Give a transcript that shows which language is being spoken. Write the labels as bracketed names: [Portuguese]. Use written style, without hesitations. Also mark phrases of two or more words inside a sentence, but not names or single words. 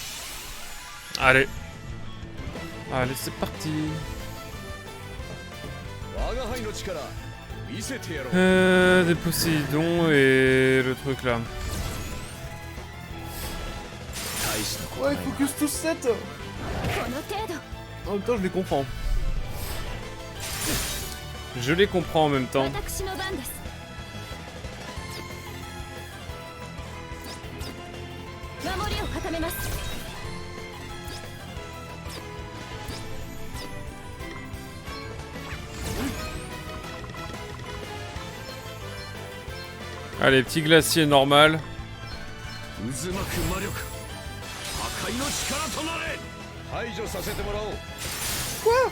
[French] Allez. Allez, c'est parti. Des Poséidons et le truc là. Ouais, focus tous 7. [Japanese] この程度。 [French] En même temps, je les comprends. Je les comprends en même temps. [Japanese] 私の番です。守りを固めます。 [French] Allez, petit glacier normal. Quoi?